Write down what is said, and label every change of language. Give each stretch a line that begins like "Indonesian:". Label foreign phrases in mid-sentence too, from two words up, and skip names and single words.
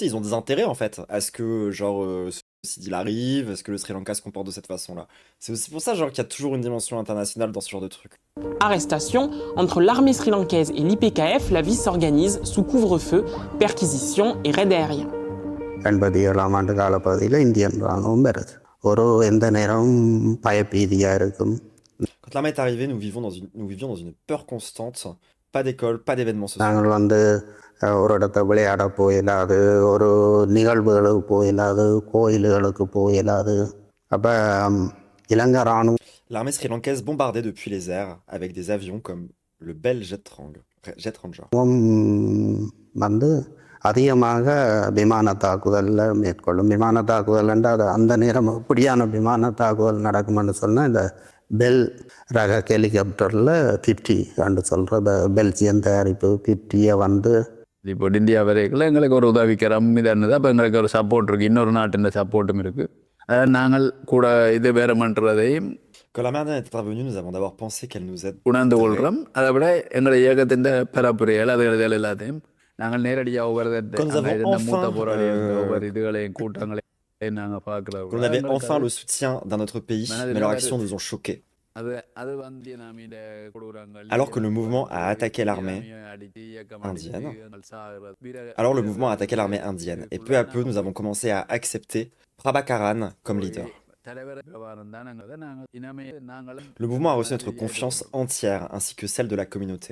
French: Ils ont des intérêts, en fait, à ce que, genre, ce deal arrive, à ce que le Sri Lanka se comporte de cette façon-là. C'est aussi pour ça, genre, qu'il y a toujours une dimension internationale dans ce genre de truc. Arrestation, entre l'armée sri-lankaise et l'IPKF, la vie s'organise sous couvre-feu, perquisitions et raids aériens.
Tamil: 87ஆம் ஆண்டு காலப்பகுதியில் இந்தியன் ராணுவம் வருது ஒரு எந்த நேரமும் பயபீதியாக இருக்கும்.
French: Quand l'armée est arrivée, nous vivions dans une peur constante. Pas d'école, pas d'événements sociaux.
Tamil: நாங்கள் வந்து ஒரு இடத்த விளையாட போயிடாது, ஒரு நிகழ்வுகளுக்கு போயிடாது, கோயில்களுக்கு போயிடாது. அப்போ இலங்கை ராணுவம்
French: L'armée sri-lankaise bombardait depuis les airs avec des avions comme le Bell Jet Ranger.
Tamil: வந்து அதிகமாக விமான தாக்குதலில் மேற்கொள்ளும். விமான தாக்குதல் என்றால் அந்த நேரம் இப்படியான விமான தாக்குதல் நடக்கும்னு சொன்னால் இந்த பெல் ரக ஹெலிகாப்டரில் 50 என்று சொல்கிற பெல்ஜியம் தயாரிப்பு 50 வந்து இப்போ இந்தியா வரைக்கும் எங்களுக்கு ஒரு உதவிக்கரம் இதுன்னு தான் இப்போ எங்களுக்கு ஒரு சப்போர்ட் இருக்குது, இன்னொரு நாட்டின் சப்போர்ட்டும் இருக்குது. அதாவது நாங்கள் கூட இது வேறுமன்றதையும்
French: Quand l'armée indienne est intervenue, nous avons d'abord pensé qu'elle nous aide.
Tamil: உணர்ந்து கொள்கிறோம். அதை விட எங்களுடைய இயக்கத்தின் பரப்புரைகள் அது எல்லாத்தையும் நாங்கள் நேரடியாக
French: Quand nous avons
Tamil: மூத்த
French: enfin,
Tamil: போராளிகள் ஒவ்வொரு இதுகளையும் கூட்டங்களையும் நாங்கள் பார்க்கிறோம்.
French: quand on avait enfin le soutien d'un autre pays, mais leurs actions nous ont choqués.
Tamil: அது வந்து நாம கொடுக்குறாங்க.
French: Alors que le mouvement a attaqué l'armée indienne. Alors le mouvement a attaqué l'armée indienne. Et peu à peu, nous avons commencé à accepter Prabhakaran comme leader. Le mouvement a reçu notre confiance entière ainsi que celle de la communauté.